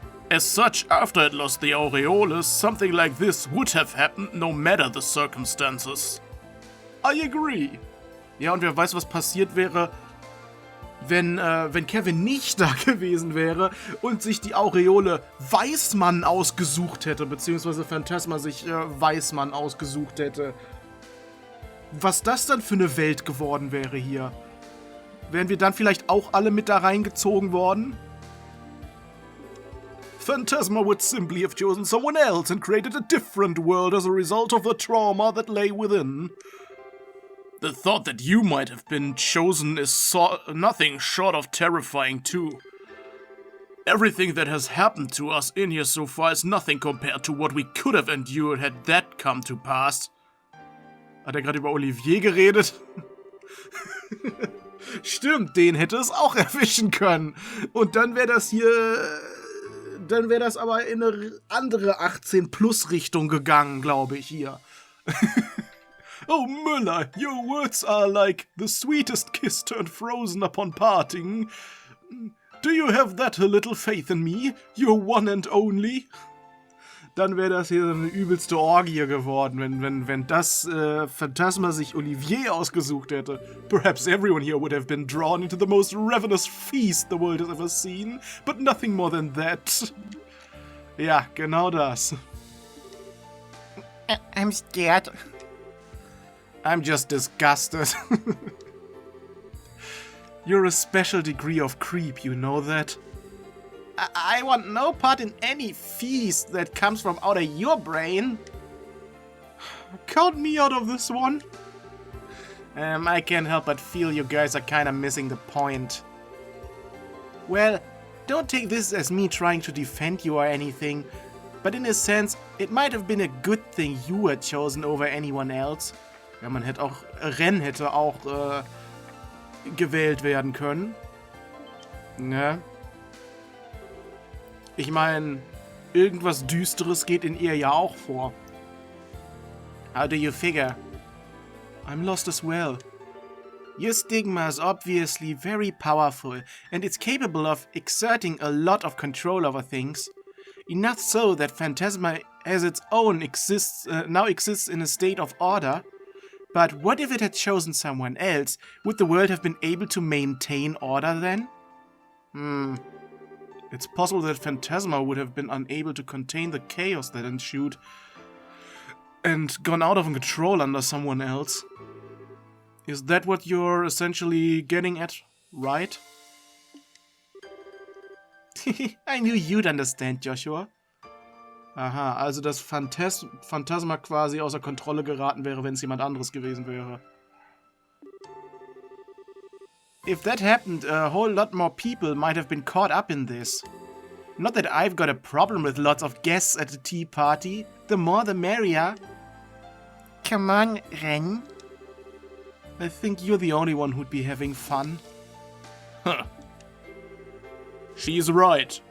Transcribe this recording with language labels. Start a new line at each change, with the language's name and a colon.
English: As such, after it lost the Aureole, something like this would have happened no matter the circumstances. I agree.
German: Ja, und wer weiß, was passiert wäre, wenn Kevin nicht da gewesen wäre und sich die Aureole Weißmann ausgesucht hätte, beziehungsweise Phantasma sich Weißmann ausgesucht hätte. Was das dann für eine Welt geworden wäre hier. Wären wir dann vielleicht auch alle mit da reingezogen worden?
English: Phantasma would simply have chosen someone else and created a different world as a result of the trauma that lay within. The thought that you might have been chosen is nothing short of terrifying too. Everything that has happened to us in here so far is nothing compared to what we could have endured had that come to pass.
German: Hat er gerade über Olivier geredet? Stimmt, den hätte es auch erwischen können. Und dann wäre das hier... Dann wäre das aber in eine andere 18-Plus-Richtung gegangen, glaube ich, hier.
English: Oh, Müller, your words are like the sweetest kiss turned frozen upon parting. Do you have that little faith in me, your one and only?
German: Dann wäre das hier so eine übelste Orgie geworden, wenn das Phantasma sich Olivier ausgesucht hätte.
English: Perhaps everyone here would have been drawn into the most ravenous feast the world has ever seen, but nothing more than that.
German: Ja, genau das.
English: I'm scared. I'm just disgusted. You're a special degree of creep, you know that? I want no part in any feast that comes from out of your brain. Count me out of this one. I can't help but feel you guys are kinda missing the point. Well, don't take this as me trying to defend you or anything, but in a sense, it might have been a good thing you were chosen over anyone else.
German: Ja, man hätte auch, Ren hätte auch gewählt werden können. Ne? Ich meine, irgendwas Düsteres geht in ihr ja auch vor.
English: How do you figure? I'm lost as well. Your stigma is obviously very powerful, and it's capable of exerting a lot of control over things. Enough so that Phantasma as its own now exists in a state of order. But what if it had chosen someone else? Would the world have been able to maintain order then? It's possible that Phantasma would have been unable to contain the chaos that ensued and gone out of control under someone else. Is that what you're essentially getting at, right? I knew you'd understand, Joshua.
German: Aha, also dass Phantasma quasi außer Kontrolle geraten wäre, wenn es jemand anderes gewesen wäre.
English: If that happened, a whole lot more people might have been caught up in this. Not that I've got a problem with lots of guests at the tea party. The more the merrier. Come on, Ren. I think you're the only one who'd be having fun. Huh. She's right.